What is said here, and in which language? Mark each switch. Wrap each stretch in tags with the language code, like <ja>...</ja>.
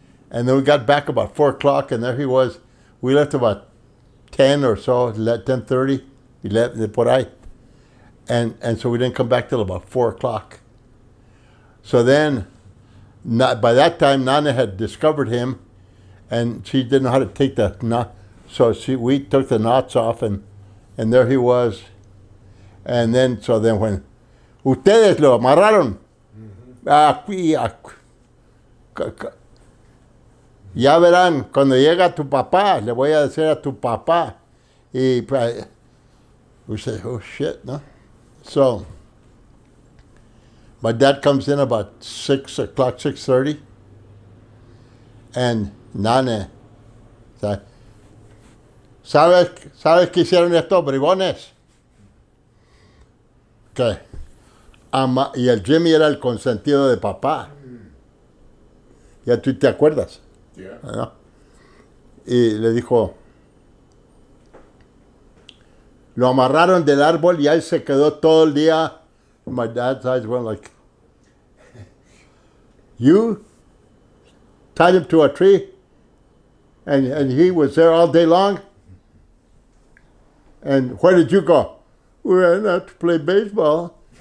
<en>And then we got back about 4 o'clock, and there he was. We left about 10 or so, 10:30, 11,</en> <es>por ahí.</es> <en>And so we didn't come back till about 4 o'clock. So then, by that time, Nana had discovered him, and she didn't know how to take the knot. So we took the knots off, and there he was. And then, when</en> <es>ustedes lo amarraron, aquí, ya verán, cuando llega tu papá, le voy a decir a tu papá.</es> <en>Y we say, oh shit, no? So, my dad comes in about 6 o'clock, 6:30, and Nane,</en> <es>¿sabes qué hicieron estos bribones? ¿Qué? Y el Jimmy era el consentido de papá. Ya tú te acuerdas.</es> <en>Yeah.</en> <es>¿No? Y le dijo, lo amarraron del árbol y ahí se quedó todo el día.</es> <en>My dad's eyes went like, you tied him to a tree and he was there all day long? And where did you go? We went out to play baseball.</en>